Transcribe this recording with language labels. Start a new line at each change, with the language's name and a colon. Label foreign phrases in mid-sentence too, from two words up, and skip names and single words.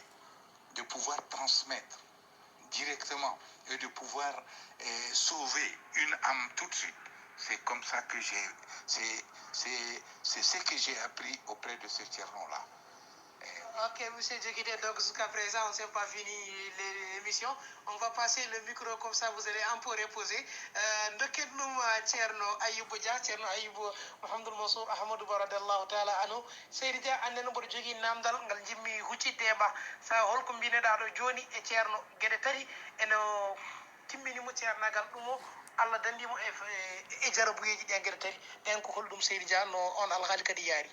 French: De pouvoir transmettre directement et de pouvoir sauver une âme tout de suite. C'est comme ça que c'est ce que j'ai appris auprès de ce Tcherno-là. Ok, monsieur Djekité, donc jusqu'à présent, on ne s'est pas fini l'émission. On va passer le micro comme ça, vous allez un peu reposer.
Fula: Ndoket num Tcherno Ayubou Dia, Tcherno Ayubou Mohamed Mansour Ahmadou
Arabic: رضي الله تعالى عنه.
Fula: Seydi Dia, annen mboɗo jogui namdal ngal jimmi hucciddema sa holko mbineɗaɗo joni e Tcherno gueɗe tati eno timminimo ceernagal ɗum o Allah dandimo e jarabuyeji ɗen gueɗe tati ɗen ko holɗum Seydi Dia no on alhaali kadi yaari.